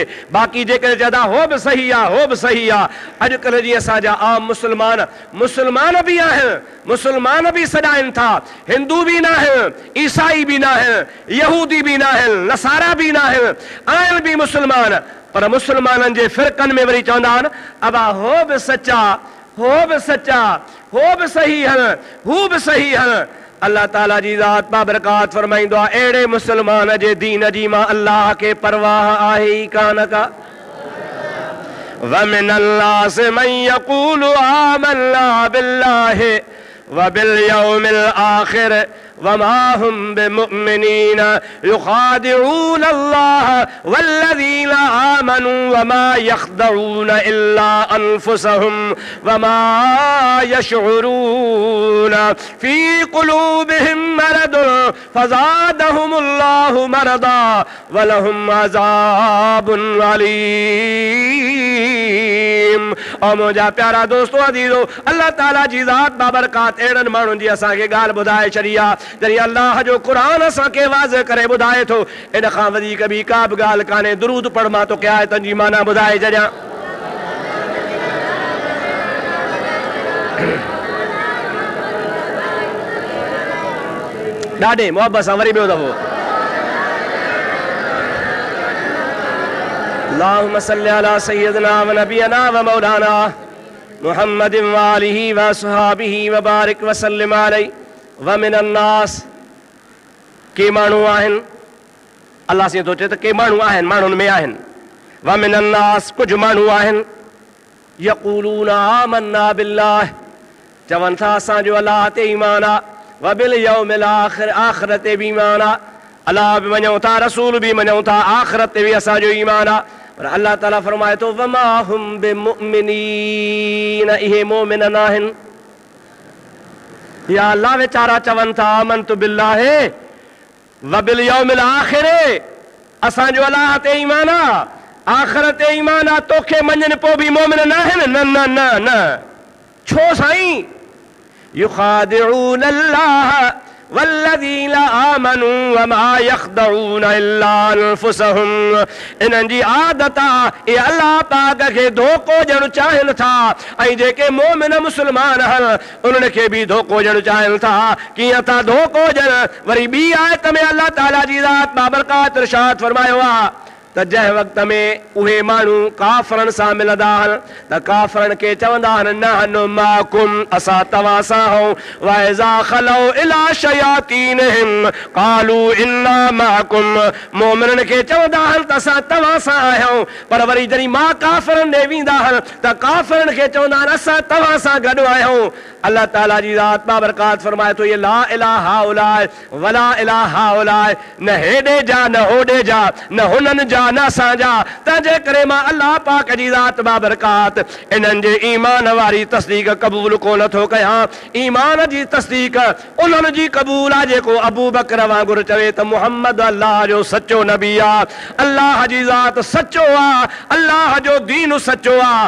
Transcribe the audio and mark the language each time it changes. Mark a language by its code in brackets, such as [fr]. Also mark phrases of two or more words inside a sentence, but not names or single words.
[sd] बाक़ी जेके चवंदा हो बि सही आहे, हो बि सही आहे। अॼुकल्ह जी असांजा आम मुस्लमान भी आहिनि, मुस्लमान भी सॾाइनि था, हिंदू भी न आहिनि, ईसाई भी न आहिनि, यहूदी भी न आहिनि, नसारा भी न आहिनि, आहिनि भी मुस्लमान, पर मुस्लमाननि जे फ़िरक़नि में वरी चवंदा आहिनि अबा हो बि सचा, हो बि सचा, हो बि सही हल, हू बि सही हल। अल्लाह ताला जी ज़ात बाबरकात फरमाईंदो आहे अहिड़े मुस्लमान जे दीन जी मां अल्लाह खे परवाह आहे ई कान का। [ar] ومن الناس من يقول آمنا بالله وباليوم الآخر وما هم بمؤمنين يخادعون الله والذين آمنوا وما يخدعون إلا أنفسهم وما يشعرون في قلوبهم مرض فزادهم الله مرضا ولهم عذاب أليم. [sd] और मुंहिंजा प्यारा दोस्तों अज़ीज़ो, अल्लाह ताला जी ज़ात बाबरकात अहिड़नि माण्हुनि जी असांखे ॻाल्हि ॿुधाए छॾी आहे जॾहिं अल्लाह जो क़ुरान असांखे वाज़ह करे ॿुधाए थो। इन खां वधीक ॿी का बि ॻाल्हि कान्हे। दुरूद पढ़, मां तोखे आयतनि जी माना ॿुधाए छॾियां। ॾाढे मोहबत सां वरी ॿियो दफ़ो [ar] اللهم صل على سيدنا ونبينا ومولانا محمد وآله وأصحابه وبارك وسلم عليه. ومن الناس, [sd] के माण्हू आहिनि, अल्लाह से थो चए त के माण्हू आहिनि, माण्हुनि में आहिनि। [ar] ومن الناس, [sd] कुझु माण्हू आहिनि, [ar] يقولون آمنا بالله, [sd] चवनि था असांजो अल्लाह ते ईमान आहे, [ar] وباليوم الآخر, [sd] आख़िरत ते बि ईमान आहे। अल्लाह बि मञूं था, रसूल बि मञूं था, आख़िरत ते बि असांजो ईमान आहे। पर अल्लाह ताला फरमाए थो [ar] وما هم بمؤمنين, [sd] इहे मोमिन न आहिनि। या अल्लाह वेचारा चवनि था [ar] آمنت بالله وباليوم الآخر, [sd] असांजो अल्लाह ते ईमान आहे, आख़िरत ते ईमान आहे, तोखे मञनि पोइ बि मोमिन न आहिनि। न न न न, छो साईं? [ar] يخادعون الله والذين آمنوا وما يخدعون إلا أنفسهم, [sd] इन्हनि जी आदत आहे इहे अल्लाह पाक खे धोखो ॾियणु चाहिनि था, ऐं जेके मोमिन मुस्लमान आहिनि उन्हनि खे बि धोखो ॾियणु चाहिनि था। कीअं था धोखो ॾियनि? वरी ॿी आयत में अल्लाह ताला जी ज़ात बाबरकात इरशाद फरमायो आहे त जंहिं वक़्त में उहे माण्हू काफ़रनि सां मिलंदा आहिनि त काफ़रनि खे चवंदा आहिनि [ar] نحن معكم, [sd] असां तव्हां सां आहियूं। [ar] وإذا خلوا إلى شياطينهم قالوا إنا معكم, [sd] मोमिननि खे चवंदा आहिनि त असां तव्हां सां आहियूं। पर वरी जॾहिं मां काफ़रनि ॾे वेंदा आहिनि त काफ़रनि खे चवंदा आहिनि असां तव्हां सां गॾु आहियूं। अल्लाह ताला जी ज़ात बाबरकात फरमाए थो ये [ar] لا إلى هؤلاء ولا إلى هؤلاء, [sd] न हेॾे जा न होॾे जा, न हुननि जा न असांजा। तंहिंजे करे मां अल्लाह पाक जी ज़ात बाबरकात इन्हनि जे ईमान वारी तस्दीक क़बूल कोन थो कयां। ईमान जी तस्दीक उन्हनि जी क़बूल आहे जेको अबू बकर वांगुरु चवे त मुहम्मद अल्लाह जो सचो नबी आहे, अल्लाह जी ज़ात सचो आहे, अल्लाह जो दीन सचो आहे।